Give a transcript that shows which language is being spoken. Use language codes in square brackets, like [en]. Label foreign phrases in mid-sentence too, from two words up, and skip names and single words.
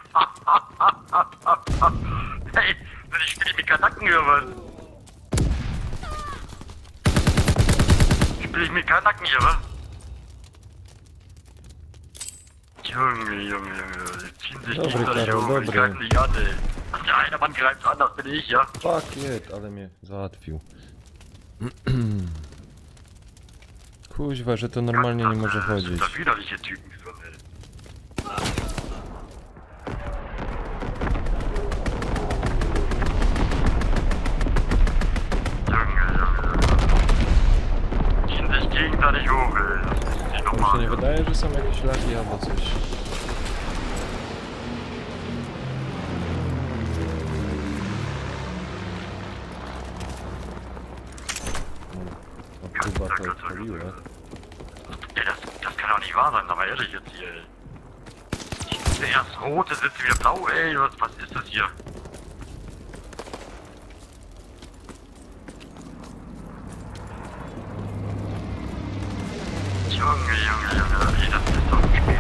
[de] Hey, ich spiele mit Kanaken hier, was? Spiele ich mit Kanaken hier, was? Junge, die ziehen sich [pl] Dobry, [de] gegenseitig [pl] Karol, [de] hoch, die [pl] dobry. [de] greifen dich an, ey. Der eine Mann greift an, das bin ich, ja? [en] Fuck it, [pl] ale mnie załatwił. Kuźwa, że to normalnie nie może [de] Das [pl] chodzić. [de] sind da widerliche Typen drin, ey. Junge. Ziehen sich gegenseitig hoch, ey. Das ist nicht [pl] Mi się [de] normal. [pl] nie wydaje, że są jakieś lagi albo coś. O, chyba to odpaliłem. [de] Ey, das kann doch nicht wahr sein, aber ehrlich jetzt hier, ey. Erst rot, jetzt ist wieder blau, ey. Was ist das hier? Junge, ey, das ist doch ein Spiel.